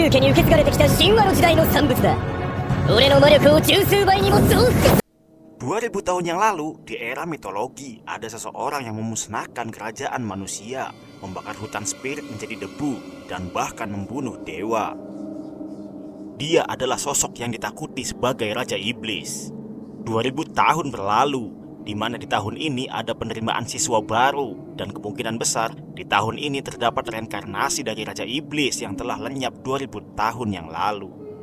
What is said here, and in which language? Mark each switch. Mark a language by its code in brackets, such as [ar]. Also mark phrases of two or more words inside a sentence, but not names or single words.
[ja] 家に受け継がれてきた神話の時代の産物だ。俺の魔力を十数倍にも増幅。 [id] 2000 tahun yang lalu, di era mitologi, ada seseorang yang memusnahkan kerajaan manusia, membakar hutan spirit menjadi debu, dan bahkan membunuh dewa. Dia adalah sosok yang ditakuti sebagai Raja Iblis. 2000 tahun berlalu, di mana di tahun ini ada penerimaan siswa baru, dan kemungkinan besar di tahun ini terdapat reinkarnasi dari Raja Iblis yang telah lenyap 2000 tahun yang lalu.